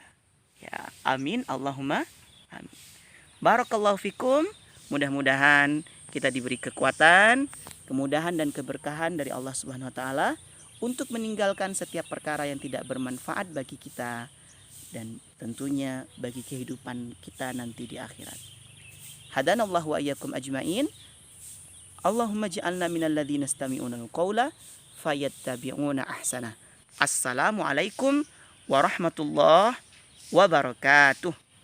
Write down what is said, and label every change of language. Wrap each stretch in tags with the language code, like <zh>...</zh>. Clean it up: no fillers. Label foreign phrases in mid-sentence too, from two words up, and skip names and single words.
<ar>يا، آمين، اللهم آمين. بارك الله فيكم.</ar> <id>Mudah-mudahan kita diberi kekuatan, kemudahan dan keberkahan dari Allah</id> <ar>سبحانه وتعالى</ar> <id>untuk meninggalkan setiap perkara yang tidak bermanfaat bagi kita dan tentunya bagi kehidupan kita nanti di akhirat.</id> <ar>هدانا الله وإياكم أجمعين. اللهم اجعلنا من الذين يستمعون القول فيتبعون أحسنه. السلام عليكم ورحمة الله وبركاته.</ar>